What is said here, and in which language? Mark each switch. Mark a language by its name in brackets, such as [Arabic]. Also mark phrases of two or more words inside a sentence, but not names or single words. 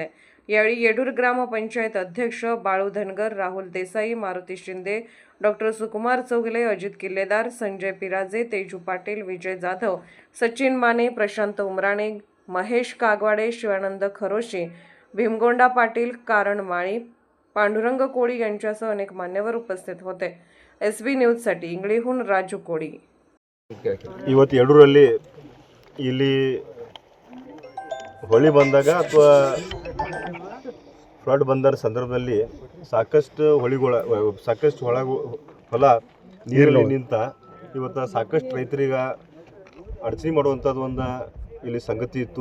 [Marathi] यावेळी येडूर ग्रामपंचायत अध्यक्ष बाळू धनगर, राहुल देसाई, मारुती शिंदे, डॉक्टर सुकुमार चौगले, अजित किल्लेदार, संजय पिराजे, तेजू पाटील, विजय जाधव, सचिन माने, प्रशांत उमराणे, महेश कागवाडे, शिवानंद खरोशी, भीमगोंडा पाटील, कारण माळी, पांडुरंग कोळी यांच्यासह अनेक मान्यवर उपस्थित होते। SB न्यूजसाठी इंगळीहून राजू कोळी। [Kannada] ಇವತ್ತು ಯಡೂರಲ್ಲಿ ಇಲ್ಲಿ ಹೊಳಿ ಬಂದಾಗ ಅಥವಾ ಫ್ಲಡ್ ಬಂದ ಸಂದರ್ಭದಲ್ಲಿ ಸಾಕಷ್ಟು ಹೊಲ ನೀರಲ್ಲಿ ನಿಂತ ಇವತ್ತು ಸಾಕಷ್ಟು ರೈತರಿಗೆ ಅಡಚಣೆ ಮಾಡುವಂಥದ್ದು ಒಂದು ಇಲ್ಲಿ ಸಂಗತಿ ಇತ್ತು।